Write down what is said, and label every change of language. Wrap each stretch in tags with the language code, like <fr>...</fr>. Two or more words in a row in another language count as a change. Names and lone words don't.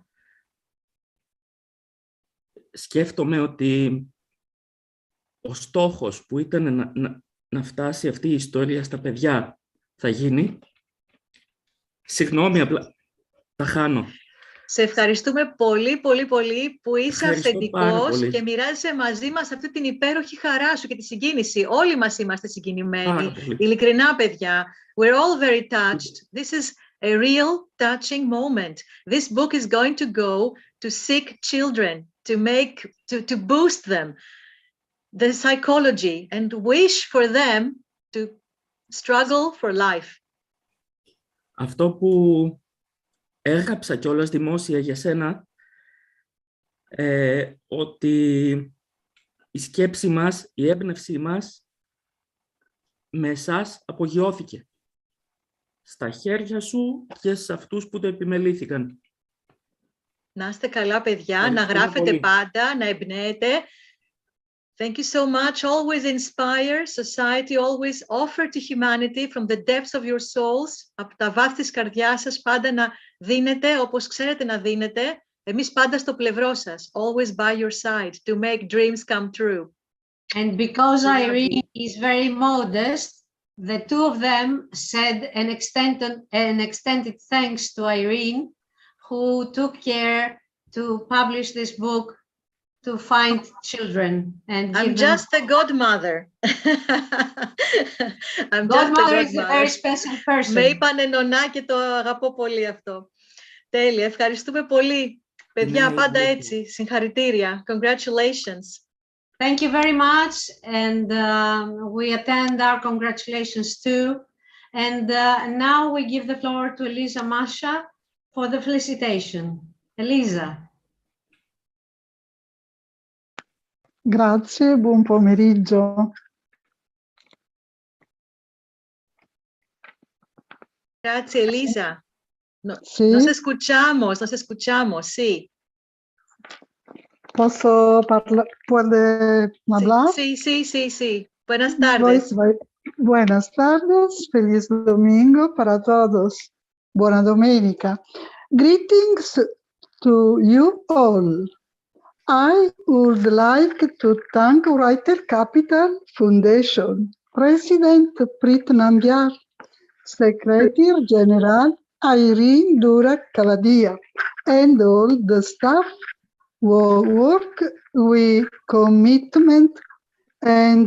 <el>Σκέφτομαι ότι ο στόχος που ήταν να φτάσει αυτή η ιστορία στα παιδιά θα γίνει. Συγγνώμη, απλά τα χάνω. Σε ευχαριστούμε πολύ, πολύ, πολύ που είσαι αυθεντικός και μοιράζεσαι μαζί μας αυτή την υπέροχη χαρά σου και τη συγκίνηση. Όλοι μας είμαστε συγκινημένοι. Ειλικρινά, παιδιά.</el> <en>We're all very touched. This is a real touching moment. This book is going to go to sick children, to boost them. the psychology and wish for them to struggle for life.</en> <el>Αυτό που έγραψα κιόλας δημόσια για σένα, ότι η σκέψη μας, η έμπνευσή μας με εσάς απογειώθηκε. Στα χέρια σου και σε αυτούς που το επιμελήθηκαν. Να είστε καλά, παιδιά, να γράφετε πάντα, να εμπνέετε.</el> <en>Thank you so much. Always inspire society, always offer to humanity from the depths of your souls.</en> <el>Από τα βάθη της καρδιάς σας πάντα να δίνετε, όπως ξέρετε να δίνετε. Εμείς πάντα στο πλευρό σας.</el> <en>Always by your side to make dreams come true. And because Irene is very modest, the two of them said an extended thanks to Irene, who took care to publish this book to find children. And I'm just a godmother. I'm godmother is a very special person.</en> <el>Με είπανε νονά και το αγαπώ πολύ αυτό. Τέλεια, ευχαριστούμε πολύ. Παιδιά, πάντα έτσι. Συγχαρητήρια.</el> <en>Congratulations. Thank you very much, and we attend our congratulations too. And now we give the floor to Elisa Masha for the felicitation. Elisa.</en> <it>Grazie, buon pomeriggio. Grazie, Elisa. Sì.</it> <es>Nos escuchamos, sí. ¿Puede hablar? Sí. Buenas tardes. Buenas tardes, feliz domingo para todos.</es> <it>Buona domenica.</it> <en>Greetings to you all. I would like to thank Writer Capital Foundation, President Preet Nambiar, Secretary General Irene Dura-Cavadia, and all the staff who work with commitment and</en>